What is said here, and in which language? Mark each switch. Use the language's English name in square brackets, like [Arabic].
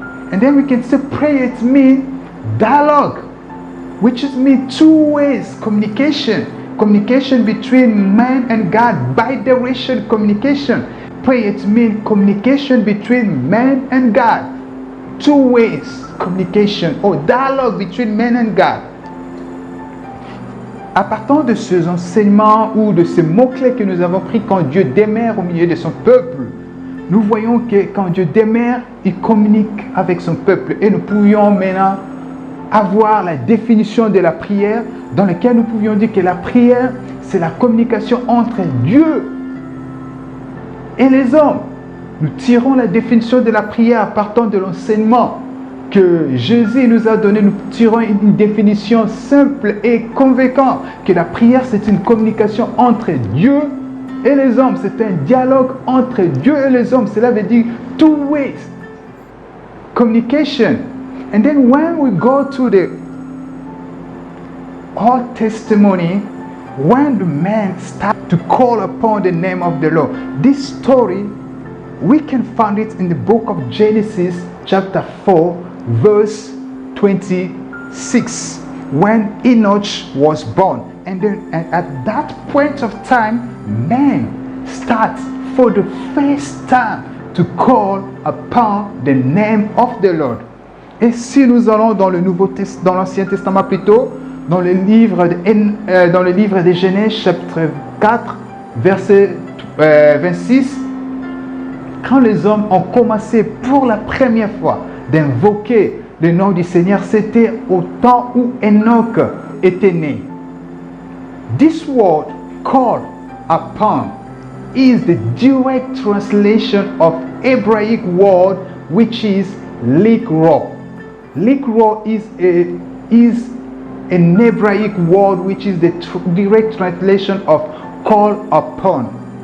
[English] And then we can say prayer, it means dialogue, which is mean two ways communication. Communication between man and God, bi-directional communication. Prayer, it means communication between man and God. Two ways communication or dialogue between man and God. [French] À partir de ces enseignements ou de ces mots-clés que nous avons pris quand Dieu demeure au milieu de son peuple, nous voyons que quand Dieu demeure, il communique avec son peuple. Et nous pouvions maintenant avoir la définition de la prière, dans laquelle nous pouvions dire que la prière, c'est la communication entre Dieu et les hommes. Nous tirons la définition de la prière partant de l'enseignement que Jésus nous a donné. Nous tirons une définition simple et convaincante que la prière, c'est une communication entre Dieu et les hommes. C'est un dialogue entre Dieu et les hommes. Cela veut dire [English] two ways communication. And then when we go to the Old Testimony, when the man started to call upon the name of the Lord, this story, we can find it in the book of Genesis chapter 4, verse 26, when Enoch was born. And then at that point of time, man starts for the first time to call upon the name of the Lord. [French] Et si nous allons dans dans l'Ancien Testament plutôt, dans le livre de Genèse chapitre 4, verset 26, quand les hommes ont commencé pour la première fois d'invoquer le nom du Seigneur, c'était au temps où Enoch était né. [English] This word, call upon, is the direct translation of Hebraic word which is likro. Likro is an Hebraic word which is the direct translation of call upon.